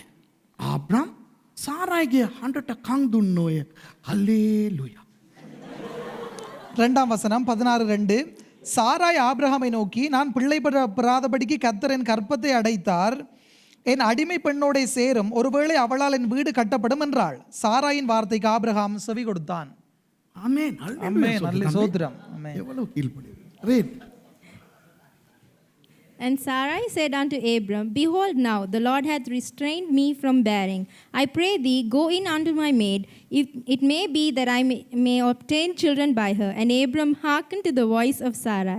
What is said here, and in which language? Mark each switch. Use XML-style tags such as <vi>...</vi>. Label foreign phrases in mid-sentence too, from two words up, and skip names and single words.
<si>ආබ්‍රහම් සාරායිගේ හඬට කන් දුන්නෝය. හල්ලේලුයා.</si> <ta>2ஆம் வசனம் 16:2. சாராய் ஆபிரகாமை நோக்கி, நான் பிள்ளை பெறாதபடிக்கு கர்த்தர் என் கற்பத்தை அடைத்தார், என் அடிமை பெண்ணோட சேரும், ஒருவேளை அவளால் என் வீடு கட்டப்படும் என்றாள். சாராயின் வார்த்தைக்கு ஆபிரகாம் செவி கொடுத்தான். ஆமென். ஆமென். நல்ல ஸ்தோத்திரம். ஆமென். எவ்வளவு கீழ்ப்படிவு.</ta> <en>Read. And Sarai said unto Abram, Behold now, the Lord hath restrained me from bearing. I pray thee, go in unto my maid. It may be that I may obtain children by her. And Abram hearkened to the voice of Sarai.</en>